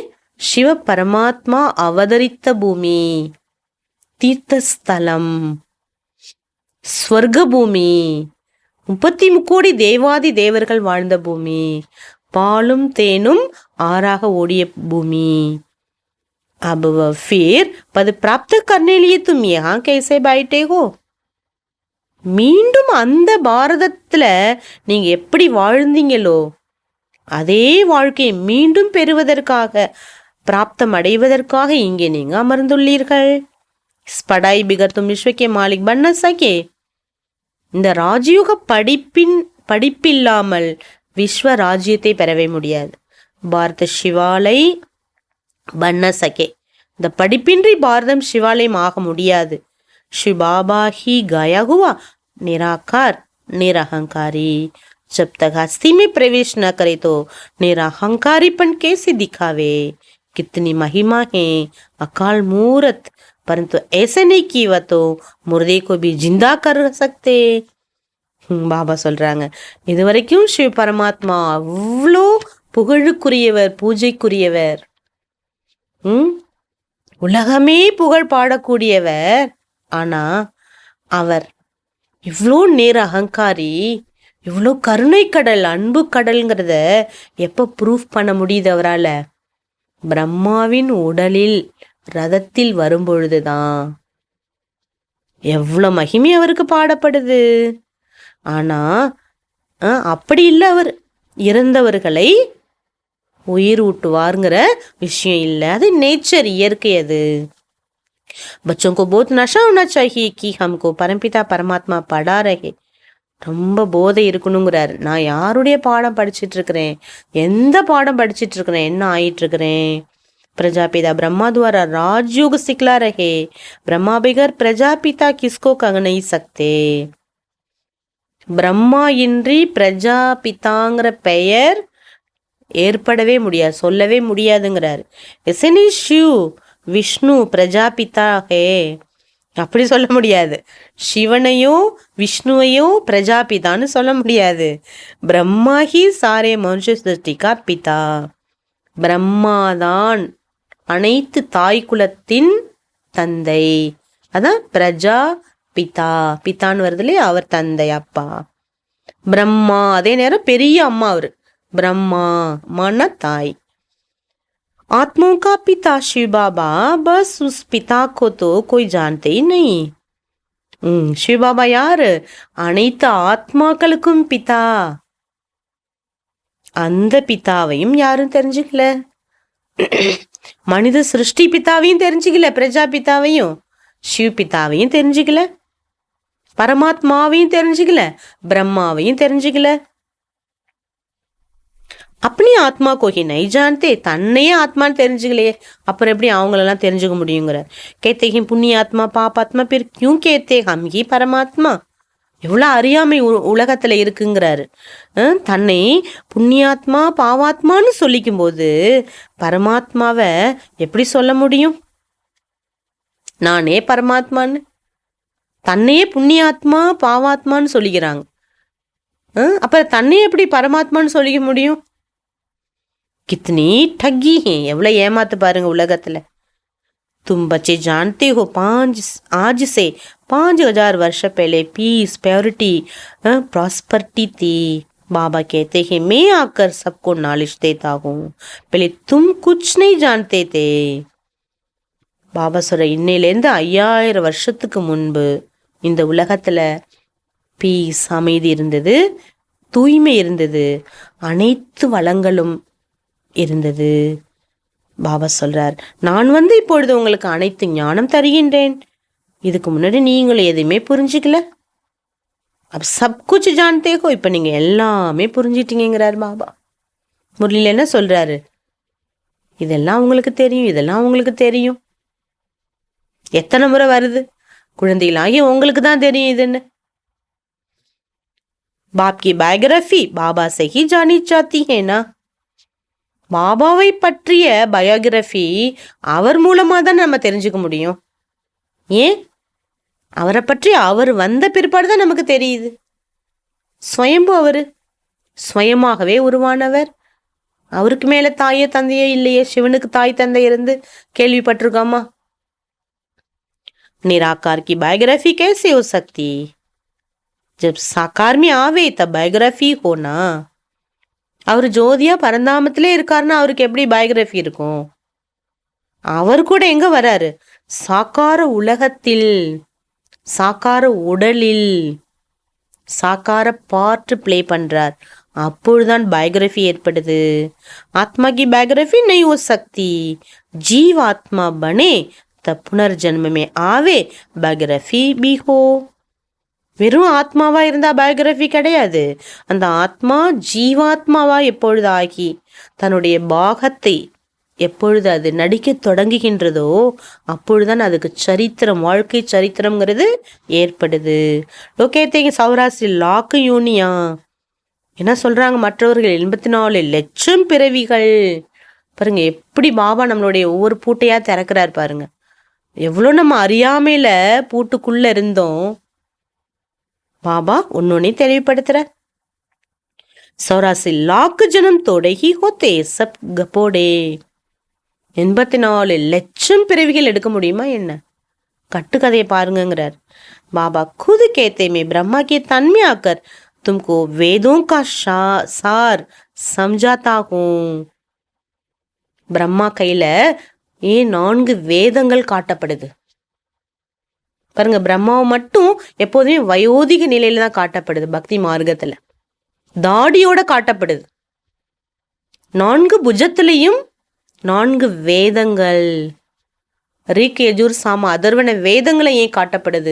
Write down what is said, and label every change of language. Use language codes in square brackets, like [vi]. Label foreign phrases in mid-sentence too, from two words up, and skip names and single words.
[ta] சிவ பரமாத்மா அவதரித்த பூமி, தீர்த்தஸ்தலம், ஸ்வர்க பூமி, 33 கோடி தேவாதி தேவர்கள் வாழ்ந்த பூமி, பாலும் தேனும் ஆறாக ஓடிய பூமி. [hi] अब फिर पद प्राप्त करने लिए तुम यहाँ कैसे बैठे हो? [ta] மீண்டும் அந்த பாரதத்துல நீங்க எப்படி வாழ்ந்தீங்களோ அதே வாழ்க்கையை மீண்டும் பெறுவதற்காக, பிராப்தம் அடைவதற்காக இங்கே நீங்க அமர்ந்துள்ளீர்கள். [hi] पढ़ाई बिगर तुम विश्व के मालिक बन सकें. [ta] இந்த ராஜயோக படிப்பில்லாமல் விஸ்வ ராஜ்யத்தை பெறவே முடியாது. [hi] भारत शिवालय बन सके, [ta] இந்த படிப்பின்றி பாரதம் சிவாலயம் ஆக முடியாது. [hi] श्री बाबा ही गाया हुआ निराकार निरहंकारी, जब तक हस्ती में प्रवेश न करे तो निरहंकारीपन कैसे दिखावे. कितनी महिमा है अकाल मूरत, परंतु ऐसे नहीं किया तो मुर्दे को भी जिंदा कर सकते. [ta] பாபா சொல்றாங்க, இது வரைக்கும் சிவ பரமாத்மா அவ்வளோ புகழுக்குரியவர், பூஜைக்குரியவர், உலகமே புகழ் பாடக்கூடியவர். ஆனா அவர் இவ்வளோ நேர அகங்காரி, இவ்வளோ கருணை கடல், அன்பு கடல்ங்கிறத எப்ப ப்ரூஃப் பண்ண முடியுது அவரால்? பிரம்மாவின் உடலில் ரதத்தில் வரும்பொழுதுதான். எவ்வளோ மகிமை அவருக்கு பாடப்படுது. ஆனா அப்படி இல்லை, அவர் இறந்தவர்களை உயிர் ஊட்டுவாருங்கிற விஷயம் இல்லை. அது நேச்சர், இயற்கை. [hi] அது बच्चों को बहुत नशा होना चाहिए कि हमको परमपिता परमात्मा पढ़ा रहे. [ta] ரொம்ப போதை இருக்கணுங்கிறாரு. நான் யாருடைய பாடம் படிச்சுட்டு இருக்கிறேன்? எந்த பாடம் படிச்சுட்டு இருக்கிறேன்? என்ன ஆயிட்டு இருக்கிறேன்? [hi] प्रजापिता ब्रह्मा द्वारा राजयोग सिखला रहे, ब्रह्मा बगैर प्रजापिता किसको कह नहीं सकते. [ta] பிரம்மா இன்றி பிரஜாபிதாங்கிற பெயர் ஏற்படவே முடியாது, சொல்லவே முடியாதுங்கிறாரு. [hi] ऐसे नहीं शिव विष्णु प्रजापिता है, [ta] அப்படி சொல்ல முடியாது. சிவனையும் விஷ்ணுவையும் பிரஜாபிதான்னு சொல்ல முடியாது. [hi] ब्रह्मा ही सारे मनुष्य सृष्टि का पिता. [ta] பிரம்மாதான் அனைத்து தாய் குலத்தின் தந்தை. அதான் பிரஜா பிதா, பிதான்னு வருது இல்லையா, அவர் தந்தை, அப்பா. பிரம்மா அதே நேரம் பெரிய அம்மா அவரு. பிரம்மா மன தாய். [hi] आत्माओं का पिता शिव बाबा, बस उस पिता को तो कोई जानते ही नहीं. [ta] शिவ பாபா யாரு? அனைத்து ஆத்மாக்களுக்கும் பிதா. அந்த பிதாவையும் யாரும் தெரிஞ்சுக்கல. மனித சிருஷ்டி பிதாவையும் தெரிஞ்சுக்கல, பிரஜா பிதாவையும், சிவ பிதாவையும் தெரிஞ்சுக்கல, பரமாத்மாவையும் தெரிஞ்சுக்கல, பிரம்மாவையும் தெரிஞ்சுக்கல. [hi] अपनी आत्मा को ही नहीं जानते, [ta] தன்னையே ஆத்மான்னு தெரிஞ்சுக்கலையே, அப்புறம் எப்படி அவங்களெல்லாம் தெரிஞ்சுக்க முடியுங்கிற. [hi] कहते हैं पुण्य आत्मा पाप आत्मा, फिर क्यों कहते हम ही परमात्मा. [ta] எவ்வளோ அறியாமை உலகத்துல இருக்குங்கிறாரு. தன்னை புண்ணியாத்மா பாவாத்மான்னு சொல்லிக்கும் போது பரமாத்மாவை எப்படி சொல்ல முடியும்? நானே பரமாத்மான்னு, தன்னையே புண்ணியாத்மா பாவாத்மான்னு சொல்லிக்கிறாங்க. அப்புறம் தன்னை எப்படி பரமாத்மான்னு சொல்லிக்க முடியும்? [hi] कितनी ठगी है, [ta] எவ்வளோ ஏமாத்து பாருங்க உலகத்துல. [hi] तुम बच्चे जानते हो आज से 5000 वर्ष पहले पीस प्योरिटी प्रॉस्पेरिटी थी. बाबा कहते हैं मैं आकर सबको नॉलेज देता हूँ, पहले तुम कुछ नहीं जानते थे. [ta] பாபா சொல்ற இன்னையிலேருந்து 5000 வருஷத்துக்கு முன்பு இந்த உலகத்துல பீஸ் அமைதி இருந்தது, தூய்மை இருந்தது, அனைத்து வளங்களும் இருந்தது. பாபா சொல்றார், நான் இப்பொழுது உங்களுக்கு அனைத்து ஞானம் தருகின்றேன். இதுக்கு முன்னாடி நீங்களும் எதுவுமே புரிஞ்சுக்கல, [hi] अब सब कुछ जानते हो, [ta] இப்ப நீங்க எல்லாமே புரிஞ்சிட்டீங்கிறார் பாபா. முரளியில என்ன சொல்றாரு? இதெல்லாம் உங்களுக்கு தெரியும், இதெல்லாம் உங்களுக்கு தெரியும். எத்தனை முறை வருது? குழந்தைகளாகி உங்களுக்கு தான் தெரியும் இதுன்னு. [hi] बाप की बायोग्राफी बाबा से ही जानी जाती है ना. [ta] பாபாவை பற்றிய பயோகிராஃபி அவர் மூலமா தான் நம்ம தெரிஞ்சுக்க முடியும். ஏன்? அவரை பற்றி அவர் வந்த பிற்பாடு தான் நமக்கு தெரியுது. ஸ்வயம்பு, அவரு ஸ்வயமாகவே உருவானவர். அவருக்கு மேல தாயோ தந்தையோ இல்லையே. சிவனுக்கு தாய் தந்தை இருந்து கேள்விப்பட்டிருக்காமா? [hi] निराकार की बायोग्राफी कैसे हो सकती? जब साकार में आवे तब बायोग्राफी होना. [ta] அவர் ஜோதியா பரந்தாமத்திலே இருக்காருன்னா அவருக்கு எப்படி பயோகிராஃபி இருக்கும்? அவர் கூட எங்க வராரு? சாக்கார உலகத்தில், சாக்கார உடலில் சாக்கார பார்ட் பிளே பண்றார். அப்பொழுதுதான் பயோகிராஃபி ஏற்படுது. [hi] ஆத்மா की बायोग्राफी नहीं हो सकती. जीव आत्मा बने तब पुनर्जन्म में आवे बायोग्राफी भी हो. [ta] வெறும் ஆத்மாவா இருந்தா பயோகிராஃபி கிடையாது. அந்த ஆத்மா ஜீவாத்மாவா எப்பொழுது ஆகி தன்னுடைய பாகத்தை எப்பொழுது அது நடிக்க தொடங்குகின்றதோ அப்பொழுதுதான் அதுக்கு சரித்திரம், வாழ்க்கை சரித்திரம்ங்கிறது ஏற்படுது. [hi] लोग कहते हैं चौरासी लाख योनियाँ [ta] என்ன சொல்றாங்க மற்றவர்கள்? 84 லட்சம் பிறவிகள். பாருங்க எப்படி பாபா நம்மளுடைய ஒவ்வொரு பூட்டையா திறக்கிறார் பாருங்க. எவ்வளோ நம்ம அறியாமையில பூட்டுக்குள்ள இருந்தோம், பாபா ஒன்னொன்னே தெளிவுபடுத்துற. [hi] 84 लाख जन्म तोड़े ही होते सब गपोड़े. [ta] 84 லட்சம் பிறவிகள் எடுக்க முடியுமா என்ன? கட்டுக்கதையை பாருங்கிறார் பாபா. [hi] खुद कहते मैं ब्रह्मा के तन में आकर तुमको वेदों का सार समझाता हूँ. [ta] பிரம்மா கையில 4 வேதங்கள் காட்டப்படுது பாருங்க. பிரம்மாவை மட்டும் எப்போதுமே வயோதிக நிலையில தான் காட்டப்படுது. பக்தி மார்க்கத்துல தாடியோட காட்டப்படுது. 4 புஜத்திலையும் 4 வேதங்கள், ரிக் யஜுர் சாம அதர்வன வேதங்களை ஏன் காட்டப்படுது?